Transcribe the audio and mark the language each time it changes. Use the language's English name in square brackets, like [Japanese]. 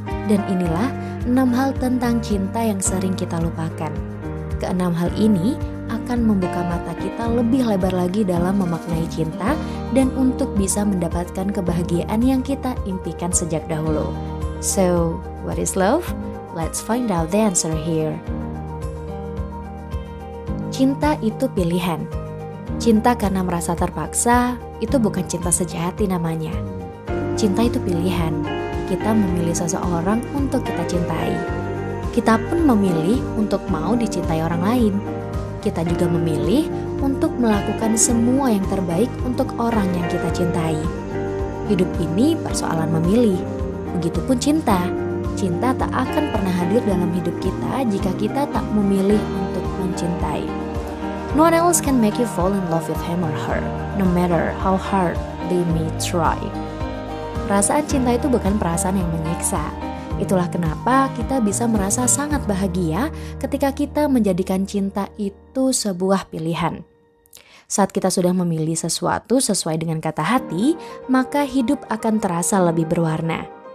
[Indonesian] Dan inilah 6 hal tentang cinta yang sering kita lupakan. Keenam hal ini akan membuka mata kita lebih lebar lagi dalam memaknai cinta dan untuk bisa mendapatkan kebahagiaan yang kita impikan sejak dahulu. [English] So, what is love? Let's find out the answer here. [Indonesian] Cinta itu pilihan. Cinta karena merasa terpaksa, itu bukan cinta sejati namanya. Cinta itu pilihan. Kita memilih seseorang untuk kita cintai. Kita pun memilih untuk mau dicintai orang lain. Kita juga memilih untuk melakukan semua yang terbaik untuk orang yang kita cintai. Hidup ini persoalan memilih. Begitupun cinta. Cinta tak akan pernah hadir dalam hidup kita jika kita tak memilih untuk mencintai. [English] No one else can make you fall in love with him or her, no matter how hard they may try. [Indonesian] Perasaan cinta itu bukan perasaan yang menyiksa. Itulah kenapa kita bisa merasa sangat bahagia ketika kita menjadikan cinta itu sebuah pilihan. Saat kita sudah memilih sesuatu sesuai dengan kata hati, maka hidup akan terasa lebih berwarna.